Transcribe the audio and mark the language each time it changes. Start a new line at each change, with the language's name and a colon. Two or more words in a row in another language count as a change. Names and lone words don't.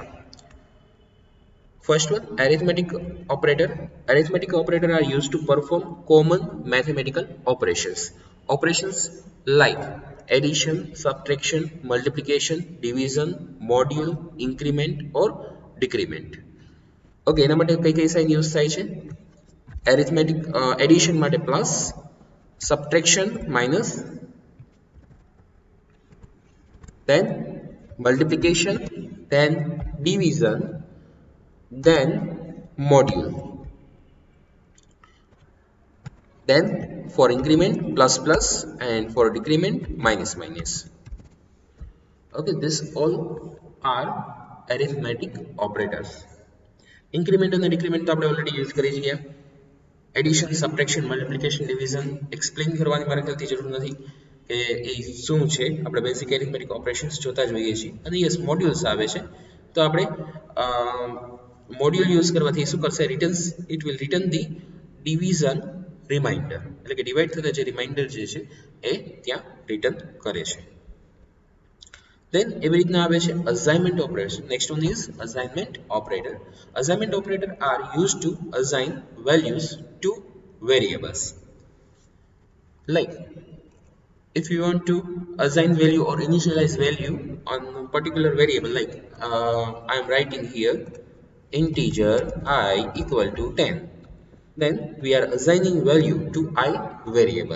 English: First one, arithmetic operator. Arithmetic operator are used to perform common mathematical operations. Operations like addition, subtraction, multiplication, division, module, increment or decrement.
Gujarati: ઓકે, એના માટે કઈ કઈ સાઇન યુઝ થાય છે?
English: arithmetic addition
Gujarati: માટે પ્લસ, સબટ્રેક્શન માઇનસ,
English: then multiplication, then division, then module. then for increment plus plus, and for decrement minus minus. Okay, this all are arithmetic operators. Increment and decrement
Gujarati: તો આપણે ઓલરેડી યુઝ કરી ગયા. એડિશન, સબટ્રેક્શન, મલ્ટિપ્લિકેશન, ડિવિઝન એક્સપ્લેન કરવાની મારે ખ્યાલથી જરૂર નથી કે એ શું છે. આપણે
English: basic arithmetic operations
Gujarati: જોતા જોઈએ છીએ. અને યસ, મોડ્યુલ્સ આવે છે તો આપણે મોડ્યુલ યુઝ કરવાથી શું કરશે,
English: returns it will return the division remainder,
Gujarati: એટલે કે ડિવાઈડ થતા જે રિમાઇન્ડર જે છે એ ત્યાં રિટર્ન કરે છે.
English: Then
Gujarati: એવી રીતના આવે છે
English: assignment operation. Next one is assignment operator. Assignment operator are used to assign values to variables. Like if you want to assign value or initialize value on a particular variable, like I am writing here integer I equal to 10, then we are assigning value to I variable.